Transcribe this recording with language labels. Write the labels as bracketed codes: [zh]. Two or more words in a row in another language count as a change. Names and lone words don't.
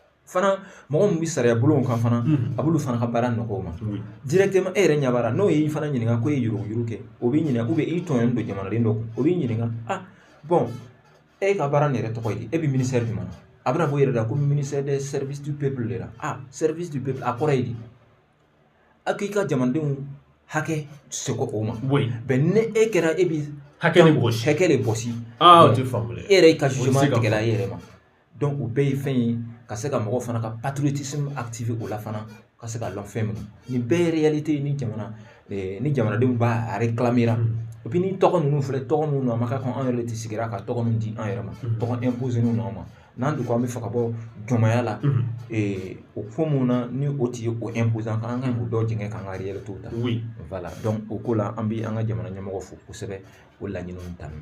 [bm] fana mɔgɔ min bɛ sariya bolo kan fana a b'olu fana ka baara nɔgɔw ma directement e yɛrɛ ɲabara n'o ye fana ɲininka ko e ye yurugu kɛ o b'i ɲininka [fr] ou bien [bm] i tɔɲɔnnen don jamanaden dɔ kun o b'i ɲininka bon e ka baara nin yɛrɛ tɔgɔ ye di e bɛ ministère jumɛn na a bɛna bɔ i yɛrɛ la ko [fr] ministère des services du peuple de la service du peuple [bm] a kɔrɔ ye di a k'i ka jamanadenw hakɛ seko o ma bɛn ni e kɛra e bɛ hakɛ de bɔsi o tɛ faamu dɛ e yɛrɛ y'i ka jugement tigɛla e yɛrɛ ma donc o bɛɛ ye fɛn ye ka se ka mɔgɔ fana ka [fr] patriotisme activer [bm] o la fana ka se ka lɔn fɛn min nin bɛɛ ye réalité ye ni jamanadenw b'a réclamer [fr] et puis [bm] ni tɔgɔ ninnu filɛ tɔgɔ ninnu a ma ka kan an yɛrɛ de sigira ka tɔgɔ ninnu di an yɛrɛ ma tɔgɔ imposer ninnu ma n'an dun ko an bɛ fɛ ka bɔ jɔnmaya la o ko mun na ni o tigi o imposer an kan k'o dɔ jɛngɛ k'an ka réalité ta [fr] voilà donc [bm] o ko la an bɛ an ka jamana ɲɛmɔgɔ fo kosɛbɛ o laɲiniw ta